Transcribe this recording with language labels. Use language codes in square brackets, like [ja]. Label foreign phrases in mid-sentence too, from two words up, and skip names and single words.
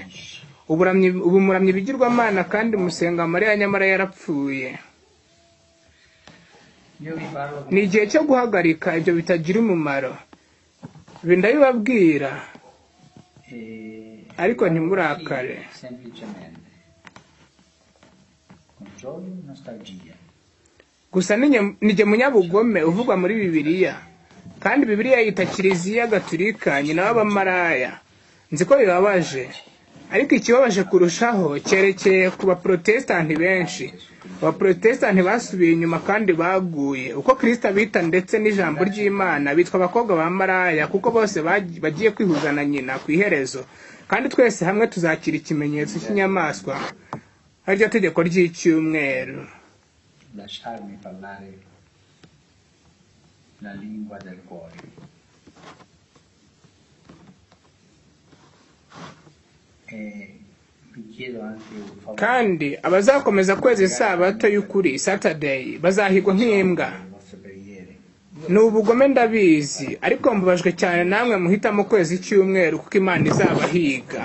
[rw] Ubu muramye ibigirwamana kandi musenga Mariya nyamara yarapfuye. Ni igihe cyo guhagarika ibyo bitagira umumaro. Ndabibabwira ariko ntimurakare. [it] semplicemente controllo, nostalgia. [rw] Gusa nijye munyabugome uvugwa muri Bibiliya, kandi Bibiliya yita Kiliziya gaturika nyina w'abamaraya. Nzi ko bibabaje, ariko ikibabaje kurushaho cyerekeye ku baprotestanti benshi. Abaprotestanti basubiye inyuma kandi baguye uko Kristo abita, ndetse n'ijambo ry'Imana bitwa abakobwa ba maraya, kuko bose bagiye kwihuza na nyina ku iherezo, kandi twese hamwe tuzakira ikimenyetso cy'inyamaswa ariryo tegeko ry'icyumweru. [it] Lasciarmi parlare la lingua del cuore. [rw] Kandi abazakomeza kweza isabato y'ukuri Saturday bazahigwa nk'imbwa. Ni ubugome ndabizi, ariko mbabajwe cyane namwe muhitamo kwezi icyumweru kuko Imana izabahiga.